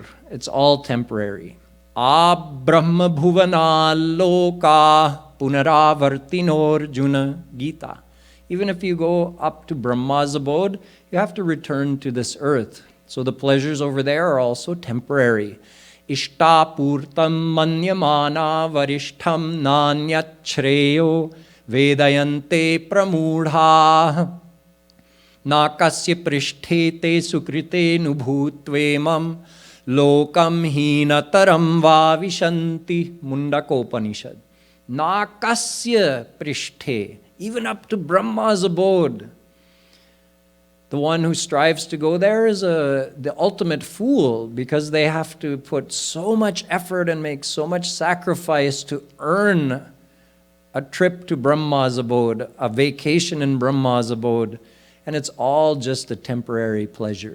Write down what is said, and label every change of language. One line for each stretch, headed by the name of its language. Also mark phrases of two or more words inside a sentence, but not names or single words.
English: It's all temporary.
Sanskrit: आ ब्रह्म भुवन लोक पुनरावर्तिनोर्जुन Gita.
English: Even if you go up to Brahma's abode, you have to return to this earth. So the pleasures over there are also temporary.
Sanskrit: इष्टापूर्तं मन्यमाना वरिष्ठं नान्यत् श्रेयो वेदयन्ते प्रमूढा नाकस्य पृष्ठे ते सुकृते नुभूत्वेमं लोकं हीनतरं वाविशन्ति. Mundakopanishad. नाकस्य पृष्ठे,
English: even up to Brahma's abode. The one who strives to go there is the ultimate fool, because they have to put so much effort and make so much sacrifice to earn a trip to Brahma's abode, a vacation in Brahma's abode, and it's all just a temporary pleasure.